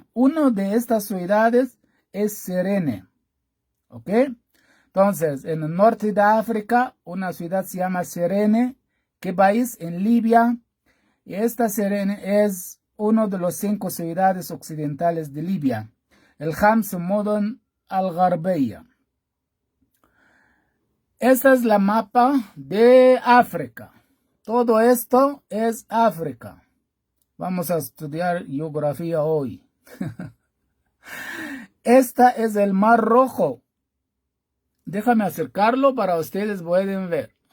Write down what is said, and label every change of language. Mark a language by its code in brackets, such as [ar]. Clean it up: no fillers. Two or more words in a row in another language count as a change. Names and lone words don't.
[es] Una de estas ciudades es Cirene. ¿Ok? Entonces, en el norte de África, una ciudad se llama Cirene. ¿Qué país? En Libia. Y esta Cirene es una de las 5 ciudades occidentales de Libia. [ar] الخمس مدن الغربية. [es] Esta es la mapa de África. Todo esto es África. Vamos a estudiar geografía hoy. Esta es el Mar Rojo. Déjame acercarlo para ustedes pueden ver.